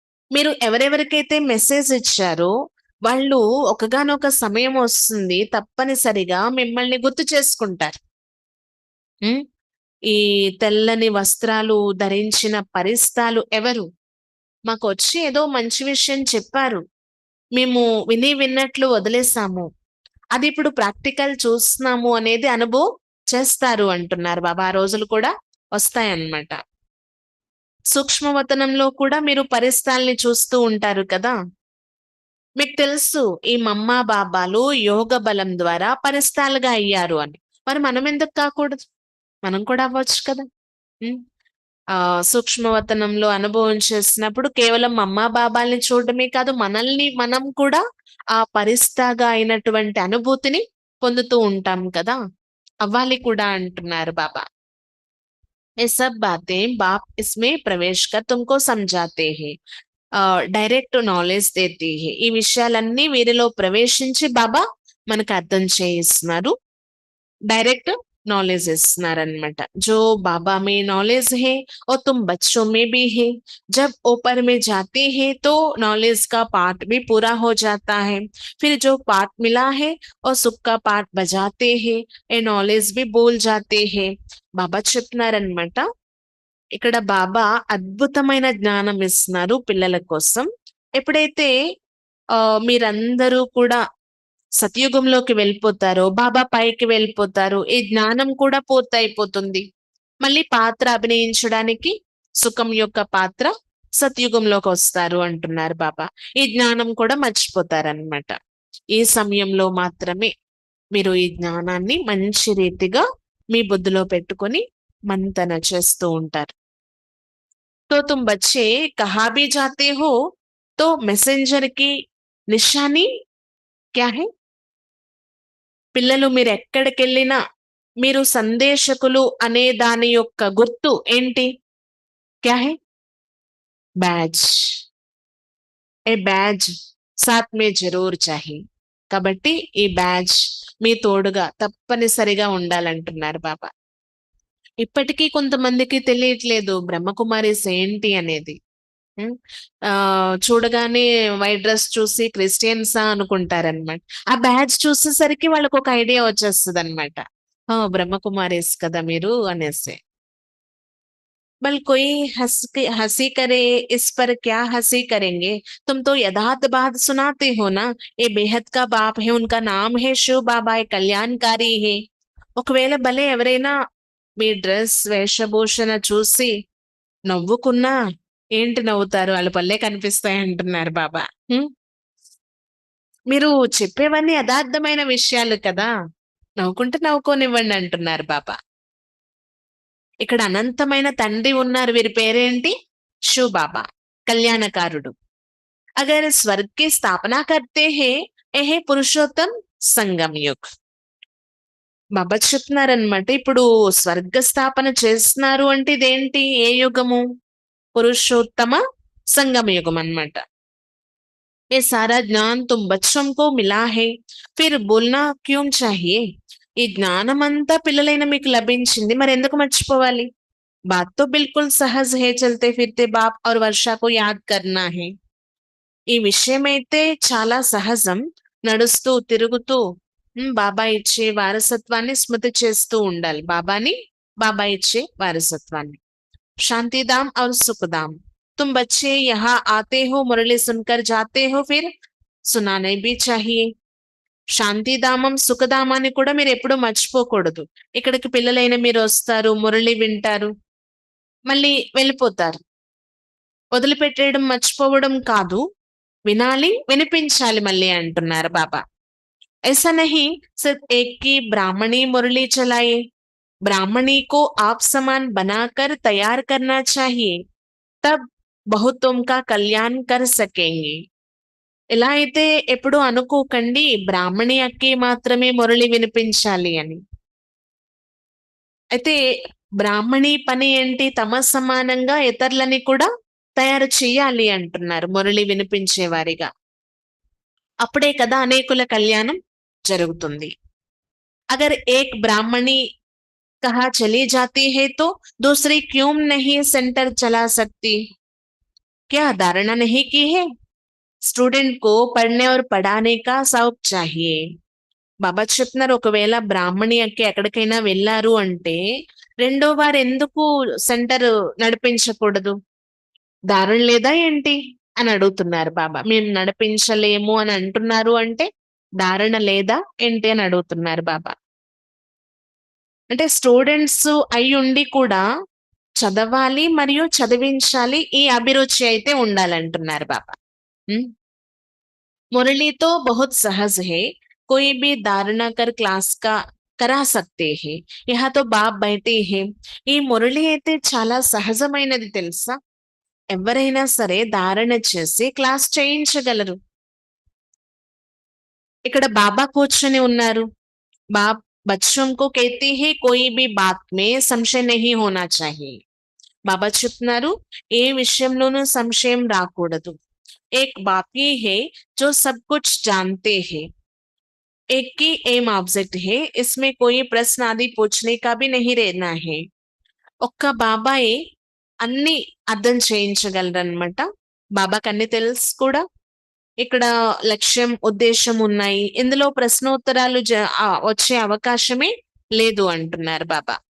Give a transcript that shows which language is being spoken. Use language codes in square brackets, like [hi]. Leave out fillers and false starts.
[te] మీరు ఎవరెవరికైతే మెసేజ్ ఇచ్చారో వాళ్ళు ఒకగానొక సమయం వస్తుంది తప్పనిసరిగా మిమ్మల్ని గుర్తు చేసుకుంటారు. ఉమ్, ఈ తెల్లని వస్త్రాలు ధరించిన పరిస్తాలు ఎవరు? మాకు వచ్చి ఏదో మంచి విషయం చెప్పారు, మేము విని విన్నట్లు వదిలేసాము, అది ఇప్పుడు ప్రాక్టికల్ చూస్తున్నాము అనేది అనుభవం చేస్తారు అంటున్నారు బాబా. ఆ రోజులు కూడా వస్తాయన్నమాట. సూక్ష్మవతనంలో కూడా మీరు పరిస్థాల్ని చూస్తూ ఉంటారు కదా. మీకు తెలుసు ఈ మమ్మ బాబాలు యోగ బలం ద్వారా పరిస్థాలుగా అయ్యారు అని. మరి మనం ఎందుకు కాకూడదు? మనం కూడా అవ్వచ్చు కదా! హ్మ్. సూక్ష్మవతనంలో అనుభవం చేసినప్పుడు కేవలం అమ్మా బాబాల్ని చూడడమే కాదు, మనల్ని మనం కూడా ఆ పరిస్థాగా అయినటువంటి అనుభూతిని పొందుతూ ఉంటాం కదా! అవ్వాలి కూడా అంటున్నారు బాబా. [hi] ये सब बातें बाप इसमें प्रवेश कर तुमको समझाते हैं. డైరెక్ట్ నాలెడ్జ్ దేती है. [te] ఈ విషయాలన్నీ వీరిలో ప్రవేశించి బాబా మనకు అర్థం చేయిస్తున్నారు. [hi] Direct knowledge [te] इస్తున్నారన్నమాట. [hi] जो बाबा में नॉलेज है और तुम बच्चों में भी है. जब ऊपर में जाते हैं तो नॉलेज का पार्ट भी पूरा हो जाता है. फिर जो पार्ट मिला है और सुख का पार्ट बजाते हैं, ये नॉलेज भी भूल जाते हैं. [te] బాబా చెప్తున్నారన్నమాట. ఇక్కడ బాబా అద్భుతమైన జ్ఞానం ఇస్తున్నారు పిల్లల కోసం. ఎప్పుడైతే మీరందరూ కూడా సతయుగంలోకి వెళ్ళిపోతారో, బాబా పైకి వెళ్ళిపోతారు. ఈ జ్ఞానం కూడా పూర్తయిపోతుంది. మళ్ళీ పాత్ర అభినయించడానికి సుఖం యొక్క పాత్ర సతయుగంలోకొస్తారు అంటున్నారు బాబా. ఈ జ్ఞానం కూడా మర్చిపోతారనమాట. ఈ సమయంలో మాత్రమే మీరు ఈ జ్ఞానాన్ని మంచి రీతిగా మీ బుద్ధిలో పెట్టుకొని మంతన చేస్తూ ఉంటారు. [hi] तो तुम बच्चे कहाँ भी जाते हो तो मैसेंजर की निशानी क्या है? [te] పిల్లలు మీరెక్కడికెళ్ళినా మీరు సందేశకులు అనే దాని యొక్క గుర్తు ఏంటి? [hi] క్యా హై? [te] బ్యాడ్జ్. [hi] ఏ బ్యాడ్జ్ సాత్ మే జరూర్ చాహియే. [te] కాబట్టి ఈ బ్యాడ్జ్ మీ తోడుగా తప్పనిసరిగా ఉండాలంటున్నారు బాబా. ఇప్పటికీ కొంతమందికి తెలియట్లేదు బ్రహ్మకుమారీస్ ఏంటి అనేది. హ్మ్. చూడగానే వైట్ డ్రెస్ చూసి క్రిస్టియన్సా అనుకుంటారనమాట. ఆ బ్యాడ్జ్ చూసేసరికి వాళ్ళకొక ఐడియా వచ్చేస్తదనమాట. బ్రహ్మకుమారీస్ కదా మీరు అనేసి. [hi] बल कोई हंसी करे, इस पर क्या हंसी करेंगे? तुम तो यथार्थ बात सुनाते हो ना. ये बेहद का बाप है, उनका नाम है शिव बाबा, ये कल्याणकारी है. [te] ఒకవేళ భలే ఎవరైనా మీ డ్రెస్ వేషభూషణ చూసి నవ్వుకున్నా ఏంటి నవ్వుతారు? వాళ్ళ పళ్ళే కనిపిస్తాయి అంటున్నారు బాబా. హ్మ్. మీరు చెప్పేవన్నీ యథార్థమైన విషయాలు కదా! నవ్వుకుంటే నవ్వుకోనివ్వండి అంటున్నారు బాబా. ఇక్కడ అనంతమైన తండ్రి ఉన్నారు. వీరి పేరేంటి? శివ్ బాబా. కళ్యాణకారుడు. [hi] అగర్ స్వర్గ్ కి స్థాపన కర్తే హే, ఎహే పురుషోత్తం సంగం యుగ్. [te] బాబా చెప్తున్నారనమాట. ఇప్పుడు స్వర్గ స్థాపన చేస్తున్నారు అంటే ఇదేంటి? ఏ యుగము? పురుషోత్తమ సంగమ యుగం అన్నమాట. [hi] ये सारा ज्ञान तुम बच्चों को मिला है, फिर बोलना क्यों चाहिए? [te] ఈ జ్ఞానమంతా పిల్లలైన మీకు లభించింది. మరెందుకు మర్చిపోవాలి? [hi] बात तो बिल्कुल सहज है, चलते फिरते बाप और वर्षा को याद करना है. [te] ఈ విషయమైతే చాలా సహజం. నడుస్తూ, తిరుగుతూ బాబా ఇచ్చే వారసత్వాన్ని స్మృతి చేస్తూ ఉండాలి. బాబా ఇచ్చే వారసత్వాన్ని. [hi] शांतिधाम और सुखधाम. तुम बच्चे यहाँ आते हो, मुरली सुनकर जाते हो, फिर सुनाने भी चाहिए. [te] శాంతిధామం, సుఖధామాన్ని కూడా మీరు ఎప్పుడూ మర్చిపోకూడదు. ఇక్కడికి పిల్లలైన మీరు వస్తారు, మురళి వింటారు, మళ్ళీ వెళ్ళిపోతారు. వదిలిపెట్టేయడం, మర్చిపోవడం కాదు. వినాలి, వినిపించాలి మళ్ళీ అంటున్నారు బాబా. [hi] ऐसा नहीं सिर्फ एक की ब्राह्मणी मुरली चलाए. ब्राह्मणी को आप समान बनाकर तैयार करना चाहिए. तब बहुतों का कल्याण कर सकेंगे. [te] ఇలా అయితే ఎప్పుడు అనుకోకండి బ్రాహ్మణి అక్కి మాత్రమే మురళి వినిపించాలి అని. అయితే బ్రాహ్మణి పని ఏంటి? తమ సమానంగా ఇతరులని కూడా తయారు చేయాలి అంటున్నారు మురళి వినిపించే వారిగా. అప్పుడే కదా అనేకుల కళ్యాణం జరుగుతుంది. [hi] అగర్ ఏక్ బ్రాహ్మణి कहा चली जाती है तो दूसरी क्यों नहीं सेंटर चला सकती? क्या धारणा नहीं की है? स्टूडेंट को पढ़ने और पढ़ाने का शौक चाहिए. [te] బాబా చెప్తున్నారు ఒకవేళ బ్రాహ్మణి అక్కి ఎక్కడికైనా వెళ్ళారు అంటే రెండో వారు ఎందుకు సెంటర్ నడిపించకూడదు? దారుణ లేదా ఏంటి అని అడుగుతున్నారు బాబా. మేము నడిపించలేము అని అంటున్నారు అంటే దారుణ లేదా ఏంటి అని అడుగుతున్నారు బాబా. అంటే స్టూడెంట్స్ అయ్యుండి కూడా చదవాలి మరియు చదివించాలి, ఈ అభిరుచి అయితే ఉండాలంటున్నారు బాబా. [hi] मुरली तो बहुत सहज है, कोई भी धारणा कर क्लास का करा सकते हैं. यहाँ तो బాబ్ బయటే హే. [te] ఈ మురళి అయితే చాలా సహజమైనది తెలుసా. ఎవరైనా సరే ధారణ చేసి క్లాస్ చేయించగలరు. ఇక్కడ బాబా కూర్చొని ఉన్నారు. [hi] బాప్ बच्चों को कहते हैं कोई भी बात में संशय नहीं होना चाहिए. [te] బాబా చెప్తున్నారు ఏ విషయంలోనూ సంశయం రాకూడదు. [hi] एक बाप ये है जो सब कुछ जानते हैं. एक ही एम ऑब्जेक्ट है, इसमें कोई प्रश्न आदि पूछने का भी नहीं रहना है. [te] ఒక్క బాబాయే అన్ని అర్థం చేయించగలరన్నమాట. బాబాకి అన్ని తెలుసు కూడా. ఇక్కడ లక్ష్యం ఉద్దేశం ఉన్నాయి, ఇందులో ప్రశ్నోత్తరాలు వచ్చే అవకాశమే లేదు అంటున్నారు బాబా.